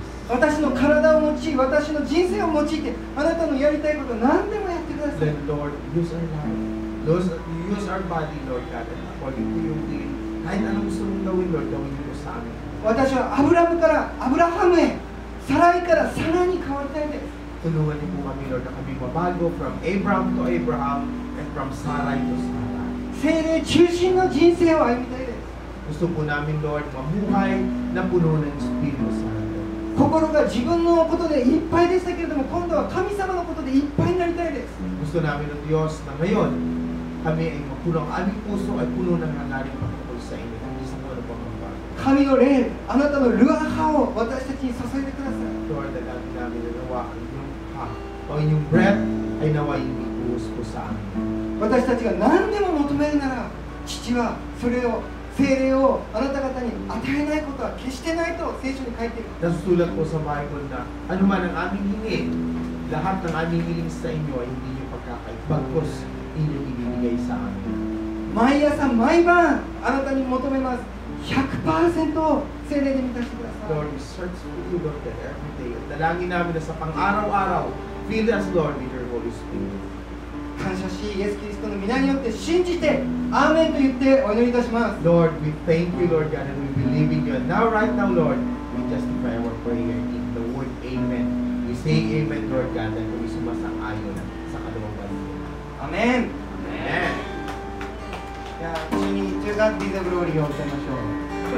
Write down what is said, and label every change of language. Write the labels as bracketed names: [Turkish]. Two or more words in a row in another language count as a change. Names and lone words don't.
[Japanese] 私の体を用い、私の人生を用いて、あなたのやりたいこと、何でもやってください。 [English] Then, Lord, use our life. Use our body, Lord God, and according to your will. [Filipino] Kahit anong gusto mong gawin, Lord, gawin mo sa amin. [Japanese] 私はアブラムからアブラハムへ、サライからサラに変わりたいです。 [Filipino] Tulungan niyo po kami, Lord, na kami mabago [English] from Abraham to Abraham and from Sarai to Sarai. [Japanese] 聖霊中心の人生を歩みたいです。 [Filipino] Gusto po namin, Lord, mamuhay na puno ng Espiritu Santo. [Japanese] 心が自分のことでいっぱいでしたけれども、今度は神様のことでいっぱいになりたいです。 [Filipino] Gusto namin ng Diyos na ngayon, kami ay mapuno, ang aming puso ay puno ng hangarin patungkol sa inyo, hindi sa mga pagbabago. [Japanese] 神の霊、あなたのルアハを私たちに注いでください。 [Filipino] Lord, dalangin namin na nawa ang inyong o inyong breath ay nawa yung ibuhos po sa amin. [Japanese] 私たちが何でも求めるなら、父はそれを、聖霊をあなた方に与えないことは決してないと聖書に書いている。 [Filipino] Nasusulat po sa Bible na anuman ang aming hingi, lahat ng aming hiling sa inyo ay hindi nyo pagkakait, bagkos inyong ibibigay sa amin. [Japanese] 毎朝毎晩あなたに求めます。 100% 聖霊で満たしてください。 [English] Lord, we search for you, Lord, that every day. [Filipino] At dalangin namin na sa pang-araw-araw, [English] fill us, Lord, with your Holy Spirit. [Japanese] 感謝し、イエス・キリストの皆によって信じて、アーメンと言ってお祈りいたします。 [English] Lord, we thank you, Lord God, and we believe in you. And now, right now, Lord, we justify our prayer in the word Amen. We say Amen, Lord God, and we [Filipino] sumasang-ayon sa kalooban mo. [Japanese] アメン。 [English] Amen. [Japanese] じゃあ、一緒に To God be the glory を歌いましょう。